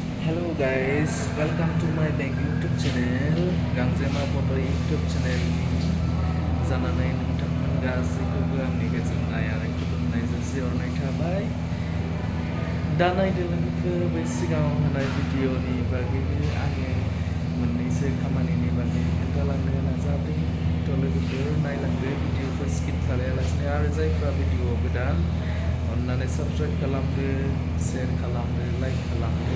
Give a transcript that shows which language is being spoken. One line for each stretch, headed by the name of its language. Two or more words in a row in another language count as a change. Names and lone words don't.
English: Hello guys, welcome to my bank YouTube channel.
Bodo: Gangzema Photo YouTube channel जानानै नोंथांमोन गासैखौबो आंनि गोजोननाय आरो खुलुमनाय जासिहरनाय थाबाय। दा नायदो लोगोफोर बै सिगाङाव होनाय भिडिअनि बागैनो आङो मोननैसो खामानिनि बागै खोन्थालांनो नाजादों। थ' लोगोफोर नायलांदो भिडिअखौ स्किप खालायालासिनो आरो जायफ्रा भिडिअआव गोदान अन्नानै साबस्क्राइब खालामदो, शेयार खालामदो, लाइक खालामदो।